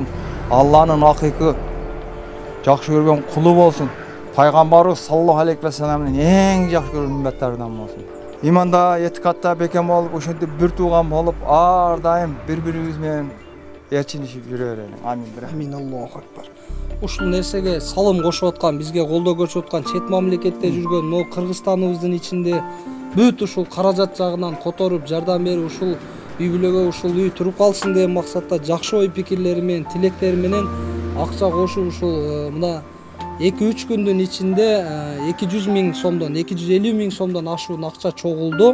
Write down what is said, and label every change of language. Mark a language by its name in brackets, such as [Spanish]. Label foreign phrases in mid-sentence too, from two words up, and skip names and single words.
[Kyrgyz] Алланын акыйкы жакшы көргөн кулу болсун. Пайгамбарыбыз [Arabic] صلى الله عليه وسلم [Kyrgyz] эң жакшы көргөн үммөттөрүнөн болсун. Иманда, этикатта бекем болуп, ошентип бир тууган болуп, ар дайым бири-бирибиз менен ээрчинишип жүрө берели. Амин. [Arabic] آمين، الله أكبر. [Kyrgyz] Ушул нерсеге салым кошуп аткан, бизге колдоо көрсөтүп аткан чет мамлекетте жүргөн, могу Кыргызстаныбыздын ичинде бүт ушул каражат жагынан которуп, жардам берип, ушул үй бүлөгө ушул үй туруп калсын деген максатта жакшы ой пикирлери менен, тилектери менен акча кошуп, ушул мына 2-3 күндүн ичинде 200 миң сомдон, 250 миң сомдон ашуун акча чогулду.